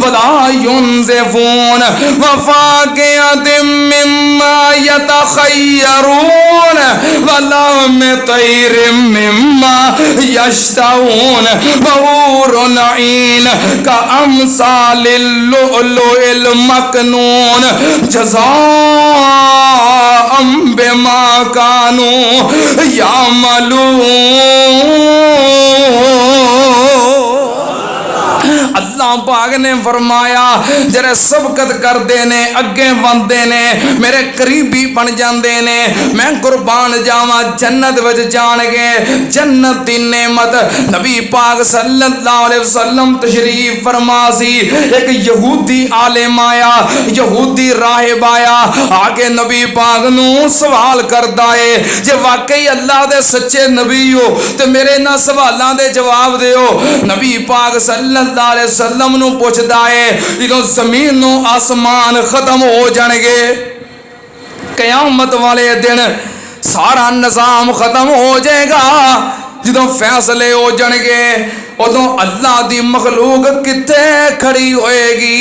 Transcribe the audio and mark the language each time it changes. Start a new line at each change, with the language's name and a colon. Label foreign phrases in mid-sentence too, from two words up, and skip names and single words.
Arabic: لا ينزفون وفاكهة مما يتخيرون ولحم طير مما يشتهون وحور عين كأمثال اللؤلؤ المكنون جزاء بما كانوا يعملون.
Punjabi: اللہ پاک نے فرمایا جڑے سبقت کرتے نے، اگے بنتے نے، میرے قریبی بن جاتے نے. میں قربان جاوا جنت وچ جانگے. جنت دی نعمت نبی پاک
Arabic: صلى الله عليه وسلم
Punjabi: تشریف فرما سی. ایک یہودی عالم آیا، یہودی راہب آیا، آکے نبی پاک نو سوال کردا ہے، جے واقعی اللہ دے سچے نبی ہو تے میرے انہاں سوالاں دے جواب دیو. نبی پاک
Arabic: صلى الله عليه وسلم
Punjabi: نو پچھدا ہے، جدوں زمین نو آسمان ختم ہو جانگے، قیامت والے دن سارا نظام ختم ہو جائے گا، جدوں فیصلے ہو جانگے، اودوں اللہ دی مخلوق کتھے کھڑی ہوئے گی?